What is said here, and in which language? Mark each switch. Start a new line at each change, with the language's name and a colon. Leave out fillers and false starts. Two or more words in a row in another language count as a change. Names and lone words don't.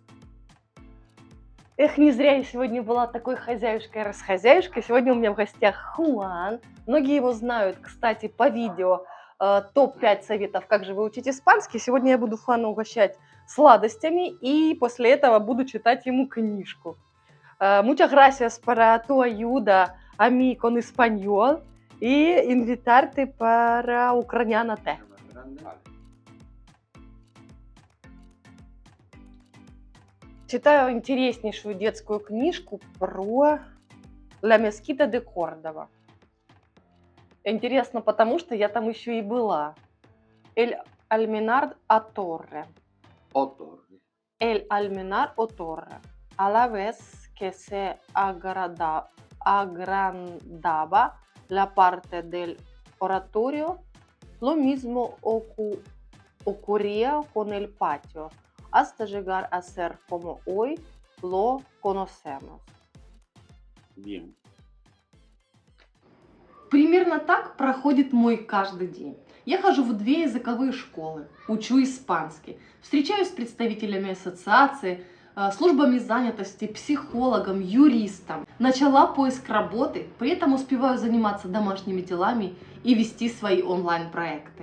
Russian: Эх, не зря я сегодня была такой хозяюшкой-расхозяюшкой. Сегодня у меня в гостях Хуан. Многие его знают, кстати, по видео топ-5 советов, как же выучить испанский. Сегодня я буду Хуана угощать сладостями и после этого буду читать ему книжку.
Spanish: Muchas gracias para tu ayuda a mí con español y invitarte para Ucraniana-Te.
Russian: Читаю интереснейшую детскую книжку про La Mezquita de Córdoba. Интересно, потому что я там еще и была.
Spanish: El Almenar a Torre. El Almenar o Torre. A la vez que se agrandaba la parte del oratorio, lo mismo ocurría con el patio, hasta llegar a ser como hoy lo conocemos. Bien.
Russian: Примерно так проходит мой каждый день. Я хожу в 2 языковые школы, учу испанский, встречаюсь с представителями ассоциации, службами занятости, психологом, юристом. Начала поиск работы, при этом успеваю заниматься домашними делами и вести свои онлайн-проекты.